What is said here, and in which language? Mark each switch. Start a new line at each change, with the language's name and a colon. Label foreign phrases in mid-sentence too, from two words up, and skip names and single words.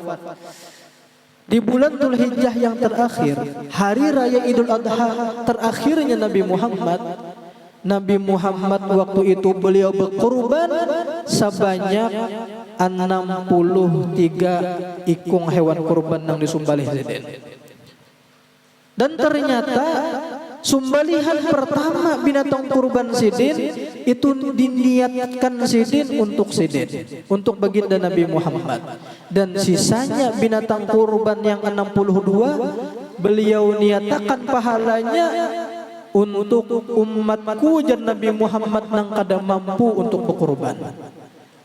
Indonesian: Di bulan Zulhijjah yang terakhir, hari raya Idul Adha terakhirnya Nabi Muhammad waktu itu beliau berkorban sebanyak 63 ikung hewan kurban yang
Banjar: disumbalih sidin.
Indonesian: Dan ternyata sumbalihan pertama binatang kurban sidin itu diniatkan sidin untuk baginda Nabi Muhammad. Dan sisanya binatang kurban yang 62 beliau niatakan pahalanya untuk umatku dan Nabi Muhammad
Banjar: nang kada
Indonesian: mampu untuk berkorban.